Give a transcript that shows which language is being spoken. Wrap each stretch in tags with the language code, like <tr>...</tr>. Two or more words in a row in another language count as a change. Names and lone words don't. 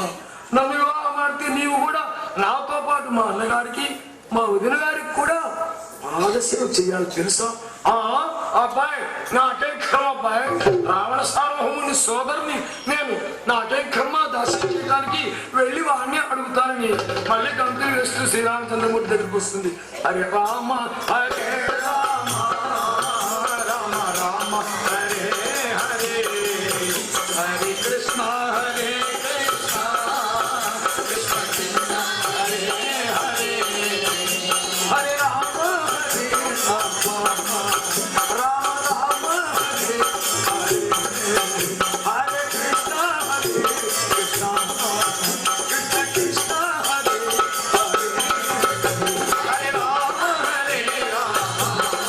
<te>నన్ను వివాహం ఆడితే నీవు కూడా నాతో పాటు మా అన్నగారికి మా వదిన గారికి కూడా పాదసేవ చేయాలి తెలుసా? అబ్బాయి నాకే కర్మ అబ్బాయి, రావణ సార్వభౌముని సోదరుని నేను, నాకే కర్మ దాసం చేయడానికి వెళ్ళి వాడిని అడుగుతానని మళ్ళీ గంతులు వేస్తూ శ్రీరామచంద్రమూర్తి దగ్గరికి వస్తుంది.</te> <sa>హరే రామ హరే రామ రామ రామ హరే హరే హరే కృష్ణ హరే కృష్ణ కృష్ణ కృష్ణ హరే హరే హరే రామ హరే రామ రామ రామ హరే హరే హరే కృష్ణ హరే కృష్ణ కృష్ణ కృష్ణ హరే హరే హరే రామ హరే రామ</sa>